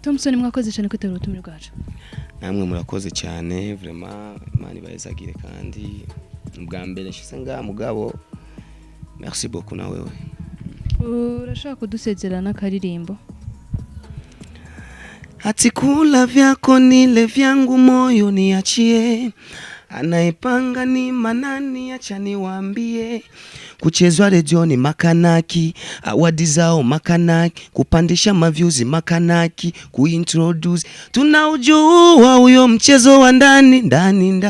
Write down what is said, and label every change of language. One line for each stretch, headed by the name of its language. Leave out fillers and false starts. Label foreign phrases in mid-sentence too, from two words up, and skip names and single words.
Rundi: Tomson mwakoze cyane kwitabira ubutumire bwacu. Namwe murakoze cyane vraiment, Imana ibayezagire kandi ubwa mbere nshise nga mugabo
French: merci beaucoup
Swahili: na wewe.
Rundi: Urashaka kudusezerana karirimbo?
Swahili: Ati kula vyako nile vyangu moyo niachie, anaipanga ni manani acha niwaambie, kuchezwa redioni makanaki, awadi zao makanaki, kupandisha mavyuzi makanaki, kuintroduce tunaujua huyo mchezo wa ndani ndani